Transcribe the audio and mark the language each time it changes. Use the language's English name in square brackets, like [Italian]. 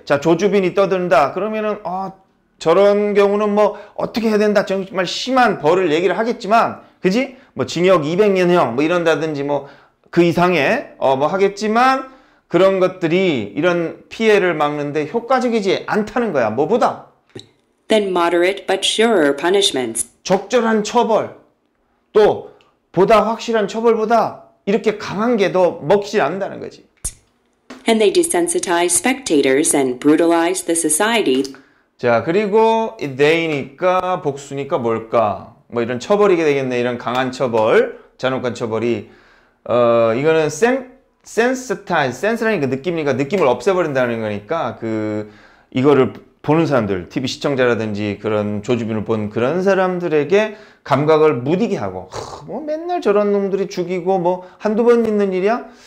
[Korean] 자, 조주빈이 떠든다. 그러면은 저런 경우는 어떻게 해야 된다. 정말 심한 벌을 얘기를 하겠지만 그지? 징역 200년형 이런다든지 그 이상의 하겠지만 그런 것들이 이런 피해를 막는데 효과적이지 않다는 거야. 뭐보다? [English] Than moderate but surer punishments. [Korean] 적절한 처벌, 또 보다 확실한 처벌보다 이렇게 강한 게 더 먹히지 않는다는 거지. [English] And they desensitize spectators and brutalize the society. [Korean] 자, 그리고 they니까 복수니까 뭘까? 이런 처벌이게 되겠네. 이런 강한 처벌, 잔혹한 처벌이 이거는 센스라는 그 느낌이니까 느낌을 없애버린다는 거니까 이거를 보는 사람들, TV 시청자라든지 그런 조주빈을 본 그런 사람들에게 감각을 무디게 하고 맨날 저런 놈들이 죽이고 한두 번 있는 일이야?